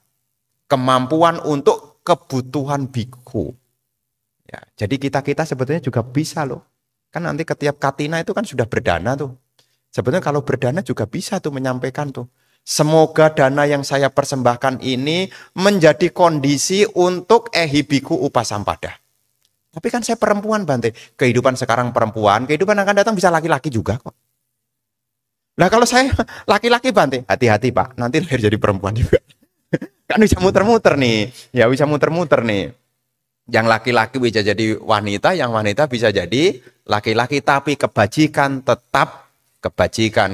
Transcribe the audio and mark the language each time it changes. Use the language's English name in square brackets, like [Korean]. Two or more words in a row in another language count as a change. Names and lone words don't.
[Indonesian] Kemampuan untuk kebutuhan bhikkhu. Ya, jadi kita sebetulnya juga bisa loh. Kan nanti ketiap katina itu kan sudah berdana tuh. Sebetulnya kalau berdana juga bisa tuh menyampaikan tuh. Semoga dana yang saya persembahkan ini menjadi kondisi untuk [Pali] ehi bhikkhu upasampada. [Indonesian] Tapi kan saya perempuan, Bante. Kehidupan sekarang perempuan, kehidupan akan datang bisa laki-laki juga kok. Nah kalau saya laki-laki Bante, hati-hati Pak, nanti lahir jadi perempuan juga. Kan bisa muter-muter nih, ya bisa muter-muter nih. Yang laki-laki bisa jadi wanita, yang wanita bisa jadi laki-laki, tapi kebajikan tetap kebajikan.